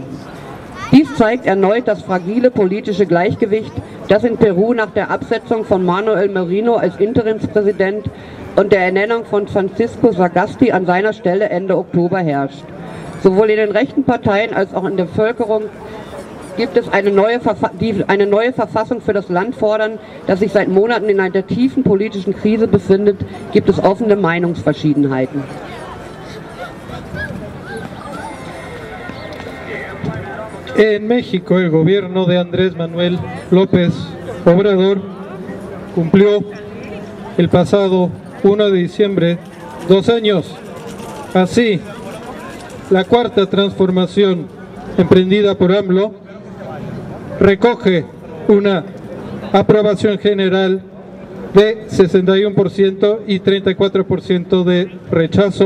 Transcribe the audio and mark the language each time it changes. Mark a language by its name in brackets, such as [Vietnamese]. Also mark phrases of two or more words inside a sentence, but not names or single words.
[German] Dies zeigt erneut das fragile politische Gleichgewicht, das in Peru nach der Absetzung von Manuel Merino als Interimspräsident und der Ernennung von Francisco Sagasti an seiner Stelle Ende Oktober herrscht. Sowohl in den rechten Parteien als auch in der Bevölkerung gibt es die eine neue Verfassung für das Land fordern, das sich seit Monaten in einer tiefen politischen Krise befindet, gibt es offene Meinungsverschiedenheiten. [Spanish] En México, el gobierno de Andrés Manuel López Obrador cumplió el pasado 1 de diciembre 2 años. Así, la cuarta transformación emprendida por AMLO recoge una aprobación general de 61% y 34% de rechazo.